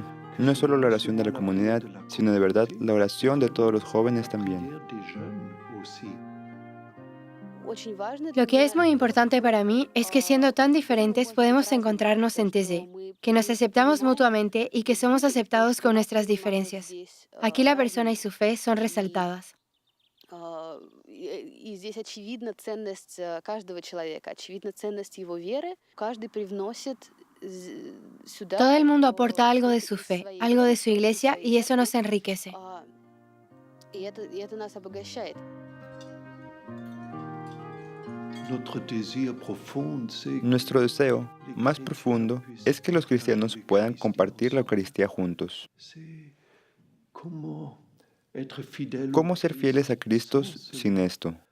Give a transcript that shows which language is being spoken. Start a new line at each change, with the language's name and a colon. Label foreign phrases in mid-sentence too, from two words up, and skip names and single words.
Spanish: No es solo la oración de la comunidad, sino de verdad la oración de todos los jóvenes también. Lo que es muy importante para mí es que siendo tan diferentes podemos encontrarnos en Taizé, que nos aceptamos mutuamente y que somos aceptados con nuestras diferencias. Aquí la persona y su fe son resaltadas.
Russian: И здесь очевидна ценность каждого человека, очевидна ценность его веры. Каждый привносит сюда.
Spanish: Todo el mundo aporta algo de su fe, algo de su iglesia, y eso nos enriquece.
Russian: И это нас обогащает.
Spanish: Nuestro deseo más profundo es que los cristianos puedan compartir la Eucaristía juntos. ¿Cómo ser fieles a Cristo sin esto?